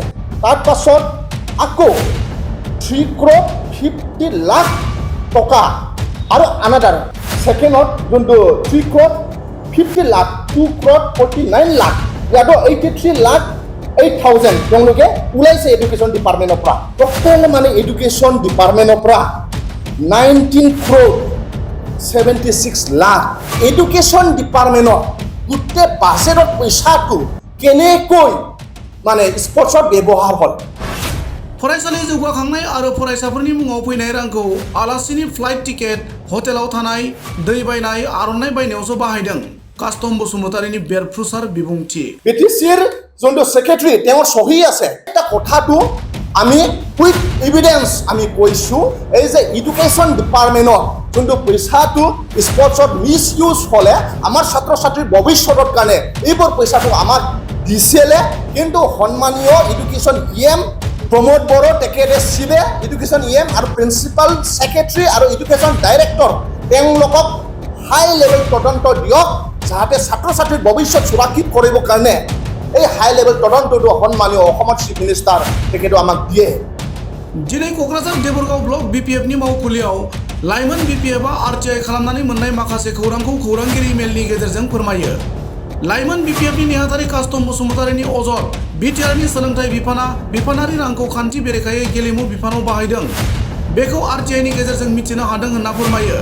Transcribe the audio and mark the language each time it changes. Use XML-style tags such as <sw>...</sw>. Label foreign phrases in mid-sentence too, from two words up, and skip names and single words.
<as>তাৰ পাছত আকৌ 3 crore 50 লাখ টকা আৰু আনাদাৰ সেকেণ্ডত যোনটো 3 crore 50 লাখ 2 crore 49 লাখ ইয়াতো 83 লাখ 8,000 তেওঁলোকে ওলাইছে এডুকেশ্যন ডিপাৰ্টমেণ্টৰ পৰা। প্ৰথম মানে এডুকেশ্যন ডিপাৰ্টমেণ্টৰ পৰা 19 crore 76 লাখ এডুকেশ্যন ডিপাৰ্টমেণ্টৰ গোটেই বাজেটৰ পইচাটো কেনেকৈ মানে স্পৰ্টছত ব্যৱহাৰ হ'ল।</as> <brx>फरायसालि जौगाखांनाय आरो फरायसाफोरनि मुङाव फैनाय रांखौ आलासिनि</brx> <en>flight ticket,</en> <brx>हटेलाव थानाय, दै बायनाय, आर'नाइ बायनायावसो बाहायदों। कास्टम बसुमतारीनि बेरफ्रुसार बिबुंथि।</brx> <as>বিটিসিৰ যোনটো সেক্ৰেটাৰী তেওঁৰ সহি আছে এটা কথাটো আমি</as> <en>quick evidence</en> <as>আমি কৈছোঁ এই যে এডুকেশ্যন ডিপাৰ্টমেণ্টৰ যোনটো পইচাটো স্পৰ্টছত</as> <en>misuse</en> <as>হ'লে আমাৰ ছাত্ৰ ছাত্ৰীৰ ভৱিষ্যতৰ কাৰণে এইবোৰ পইচাটো আমাক দিছিলে, কিন্তু সন্মানীয় এডুকেশ্যন প্ৰমোদ বড়ো তেখেতে শিৱে এডুকেশ্যন আৰু প্ৰিন্সিপাল ছেক্ৰেটাৰী আৰু এডুকেশ্যন ডাইৰেক্টৰ তেওঁলোকক</as> <en>high level</en> <as>তদন্ত দিয়ক যাতে ছাত্ৰ ছাত্ৰীৰ ভৱিষ্যত সুৰক্ষিত কৰিবৰ কাৰণে এই</as> <en>high level</en> <as>তদন্তটো সন্মানীয় অসমৰ</as> <en>chief minister</en> <as>তেখেতে আমাক দিয়ে।</as> <brx>दिनै क'क्राझार देबरगाव ब्लक बिपिएफनि मावखुलियाव लाइमोन बिपिएफआ आरटिआइ खालामनानै मोननाय माखासे खौरांखौ खौरांगिरि मेलनि गेजेरजों फोरमायो। लाइमोन बिपिएफनि नेहाथारि कास्टम बसुमतारीनि अजद बिटिआरनि सोलोंथाइ बिफाना बिफानारि रांखौ खान्थि बेरेखायै गेलेमु बिफानाव बाहायदों बेखौ आरटिआइनि गेजेरजों मिथिनो हादों होनना फोरमायो।</brx>